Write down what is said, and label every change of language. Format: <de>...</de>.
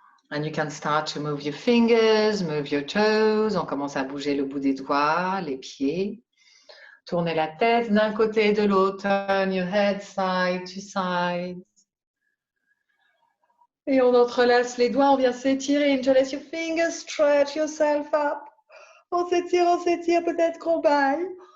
<en>And you can start to move your fingers, move your toes.</en> <fr>On commence à bouger le bout des doigts, les pieds. Tournez la tête d'un côté et de l'autre.</fr> <en>Turn your head side to side.</en> <fr>Et on entrelace les doigts, on vient s'étirer.</fr> <en>Interlace your fingers, stretch yourself up.</en> <fr>On s'étire, peut-être qu'on baille.</fr>